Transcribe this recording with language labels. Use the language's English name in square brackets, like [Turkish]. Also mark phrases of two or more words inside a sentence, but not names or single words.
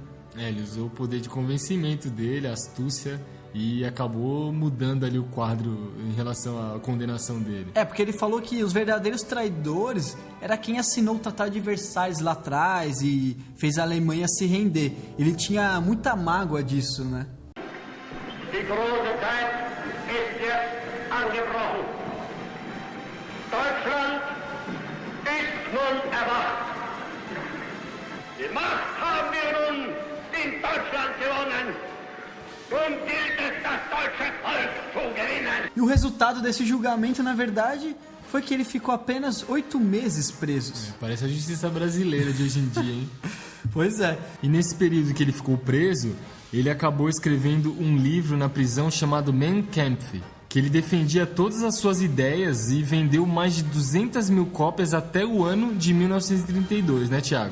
[Portuguese] Ele usou o poder de convencimento dele, a astúcia, e acabou mudando ali o quadro em relação à condenação dele. Porque ele falou que os verdadeiros traidores era quem assinou o Tratado de Versalhes lá atrás e fez a Alemanha se render. Ele tinha muita mágoa disso, né? [German] Die große Zeit ist jetzt angebrochen. Deutschland ist nun erwacht. Die Macht haben wir nun in Deutschland gewonnen. Nun gilt es, das deutsche Volk zu gewinnen. [Portuguese] E o resultado desse julgamento, na verdade, foi que ele ficou apenas 8 meses preso. Parece a justiça brasileira de hoje em dia, hein? Pois é. E nesse período que ele ficou preso, ele acabou escrevendo um livro na prisão chamado Mein Kampf, que ele defendia todas as suas ideias e vendeu mais de 200 mil cópias até o ano de 1932, né, Thiago?